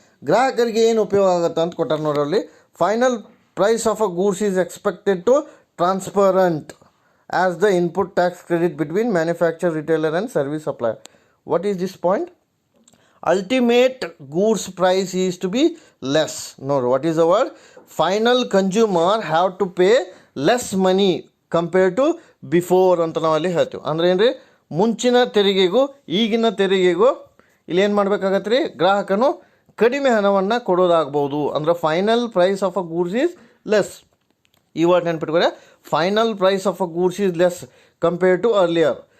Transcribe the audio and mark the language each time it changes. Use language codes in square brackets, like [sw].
[kn] ಗ್ರಾಹಕರಿಗೆ ಏನು ಉಪಯೋಗ ಆಗುತ್ತೆ ಅಂತ ಕೊಟ್ಟಾರೆ ನೋಡ್ರಲ್ಲಿ. [en] Final price of a goods is expected to transparent as the input tax credit between manufacturer, retailer and service supplier. What is this point? Ultimate goods price is to be less. No, what is the word? Final consumer have to pay less money compared to before [kn] ಅಂತ ನಾವಲ್ಲಿ ಹೇಳ್ತೀವಿ. ಅಂದರೆ ಏನು ರೀ, ಮುಂಚಿನ ತೆರಿಗೆಗೂ ಈಗಿನ ತೆರಿಗೆಗೂ ಇಲ್ಲಿ ಏನು ಮಾಡಬೇಕಾಗತ್ತೆ ರೀ, ಗ್ರಾಹಕನು ಕಡಿಮೆ ಹಣವನ್ನು ಕೊಡೋದಾಗ್ಬೋದು. ಅಂದರೆ [en] Final price of a goods is less. [kn] ಈ ವರ್ಡ್ ನೆನ್ಪಿಟ್ಕೊಳ್ಳಿ, [en] Final price of a goods is less compare to earlier.